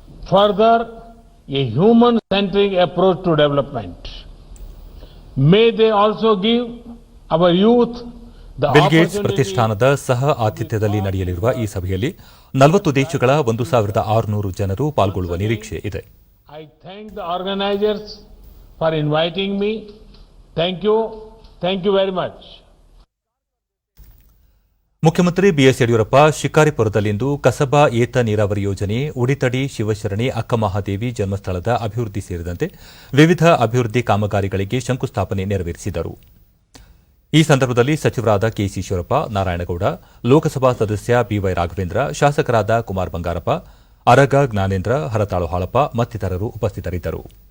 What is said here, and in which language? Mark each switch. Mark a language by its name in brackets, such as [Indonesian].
[English] Further, a human-centric approach to development. May they also give our youth the [Kannada] bill Gates ಪ್ರತಿಷ್ಠಾನದ ಸಹ ಆತಿಥ್ಯದಲ್ಲಿ ನಡೆಯಲಿರುವ ಈ ಸಭೆಯಲ್ಲಿ 40 ದೇಶಗಳ 1,600 ಜನರು ಪಾಲ್ಗೊಳ್ಳುವ ನಿರೀಕ್ಷೆ ಇದೆ. [English] I thank the organizers for inviting me. Thank you. Thank you very much. [Kannada] ಮುಖ್ಯಮಂತ್ರಿ ಬಿಎಸ್ ಯಡಿಯೂರಪ್ಪ ಶಿಕಾರಿಪುರದಲ್ಲಿಂದು ಕಸಬಾ ಏತ ನೀರಾವರಿ ಯೋಜನೆ, ಉಡಿತಡಿ ಶಿವಶರಣೆ ಅಕ್ಕಮಹಾದೇವಿ ಜನ್ಮಸ್ಥಳದ ಅಭಿವೃದ್ಧಿ ಸೇರಿದಂತೆ ವಿವಿಧ ಅಭಿವೃದ್ಧಿ ಕಾಮಗಾರಿಗಳಿಗೆ ಶಂಕುಸ್ಥಾಪನೆ ನೆರವೇರಿಸಿದರು. ಈ ಸಂದರ್ಭದಲ್ಲಿ ಸಚಿವರಾದ ಕೆಸಿ ಈಶ್ವರಪ್ಪ, ನಾರಾಯಣಗೌಡ, ಲೋಕಸಭಾ ಸದಸ್ಯ ಬಿವೈ ರಾಘವೇಂದ್ರ, ಶಾಸಕರಾದ ಕುಮಾರ್ ಬಂಗಾರಪ್ಪ, ಅರಗ ಜ್ಞಾನೇಂದ್ರ, ಹರತಾಳು ಹಾಳಪ್ಪ ಮತ್ತಿತರರು ಉಪಸ್ಥಿತರಿದ್ದರು.